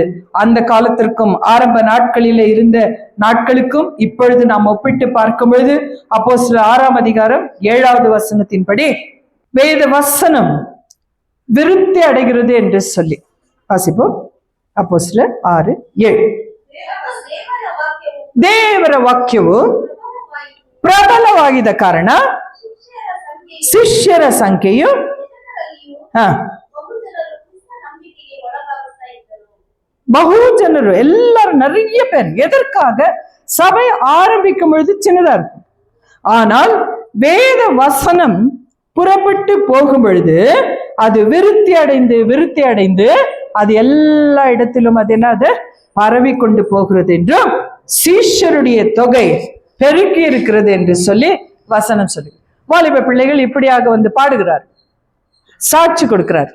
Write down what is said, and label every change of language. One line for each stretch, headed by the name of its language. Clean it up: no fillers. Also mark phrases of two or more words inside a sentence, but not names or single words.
Tamil: அந்த காலத்திற்கும் ஆரம்ப நாட்களிலே இருந்த நாட்களுக்கும் இப்பொழுது நாம் ஒப்பிட்டு பார்க்கும் பொழுது அப்போஸ்தலர் 6ஆம் அதிகாரம் 7வது வசனத்தின்படி வேத வசனம் விருத்தி அடைகிறது என்று சொல்லி வாசிப்போம். அப்போஸ்தலர் 6:7.
Kannada: ದೇವರ ವಾಕ್ಯವು ಪ್ರಬಲವಾಗಿದೆ ಕಾರಣ ಶಿಷ್ಯರ ಸಂಖ್ಯೆಯು
Tamil: பகுஜனரு எல்லாரும் நிறைய பேர். எதற்காக? சபை ஆரம்பிக்கும் பொழுது சின்னதா இருக்கும், ஆனால் வேத வசனம் புறப்பட்டு போகும் பொழுது அது விருத்தி அடைந்து அது எல்லா இடத்திலும் அது என்னது பரவி கொண்டு போகிறது என்றும் சீஷருடைய தொகை பெருக்கி இருக்கிறது என்று சொல்லி வசனம் சொல்லி வாலிப பிள்ளைகள் இப்படியாக பாடுகிறார், சாட்சி கொடுக்கிறார்.